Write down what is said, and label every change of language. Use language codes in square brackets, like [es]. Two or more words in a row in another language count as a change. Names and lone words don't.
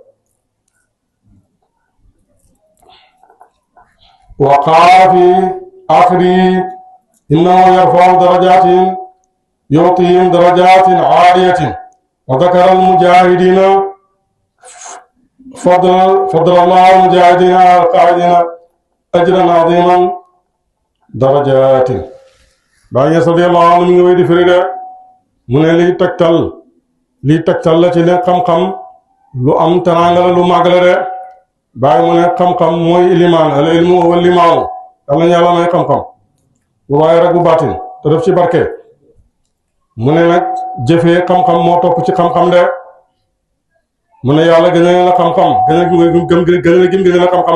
[ar] وقال في آخره إنه يرفع درجات يعطيهم درجات عالية وذكر المجاهدين فضل الله المجاهدين على القاعدين أجرا عظيما درجات Baay Ñas رضي الله عنه [wo] mi ngi wéy di firi de mu ne lii tegtal la ci ne xam-xam lu am teraanga la lu màgg la de Baay mu ne xam-xam mooy ilimaan [ar] العلم هو الإمام [wo] am nañu yàlla may xam-xam bu waaye rek bu baatin te def ci barke mu ne nag jëfee xam-xam moo topp ci xam-xam de mu ne yàlla gën a la xam-xam gën a gën a xam-xam